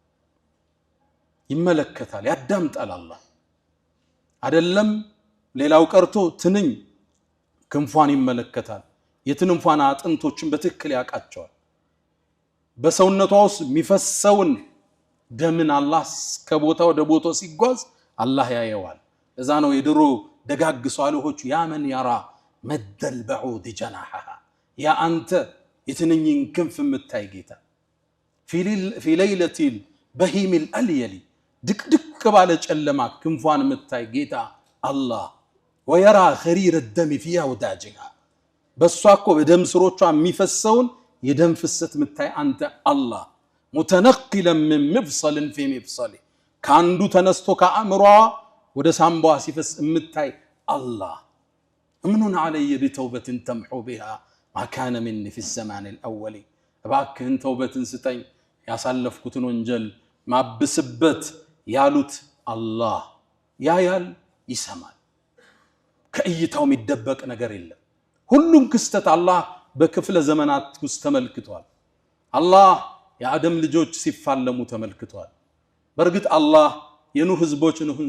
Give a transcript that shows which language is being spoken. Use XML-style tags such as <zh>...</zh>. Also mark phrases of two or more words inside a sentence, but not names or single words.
<am>ይመለከታል ያዳምጣል አላህ አይደለም ሌላው ቀርቶ ትንኝ ክንፏን ይመለከታል የትንንፏን አጥንቶችን በትክክል ያቃቸዋል በሰውነቷ ውስጥ የሚፈሰውን ደምን አላህ ከቦታው ወደ ቦታው ሲጓዝ አላህ ያየዋል እዛ ነው የድሮ ደጋግ ሷሊሆቹ</am> <ar>يا من يرى مد البعوض جناحها</ar> <am>ያ አንተ የትንኝን ክንፍ የምታይ ጌታ</am> <ar>في ليلة البهيم الأليل</ar> <am>ድቅድቅ ባለ ጨለማ ክንፏን የምታይ ጌታ አላህ</am> <ar>ويرى خرير الدم في أوداجها</ar> <am>በሷኮ በደም ስሮቿ የሚፈሰውን የደም ፍሰት የምታይ አንተ አላህ</am> <ar>متنقلا من مفصل في مفصل</ar> <am>ካንዱ ተነስቶ ከአእምሯ ወደ ሳምባዋ ሲፈስ የምታይ አላህ</am> <ar>امنن علي بتوبة تمحو بها ما كان مني في الزمان الأول</ar> <am>እባክህን ተውበትን ስጠኝ ያሳለፍኩትን ወንጀል ማብስበት ያሉት አላህ ያያል ይሰማል ከእይታው የሚደበቅ ነገር የለም ሁሉም ክስተት አላህ በክፍለ ዘመናት ውስጥ ተመልክቷል አላህ የአደም ልጆች ሲፋለሙ ተመልክቷል በርግጥ አላህ የኑህ ህዝቦች ኑህን</am>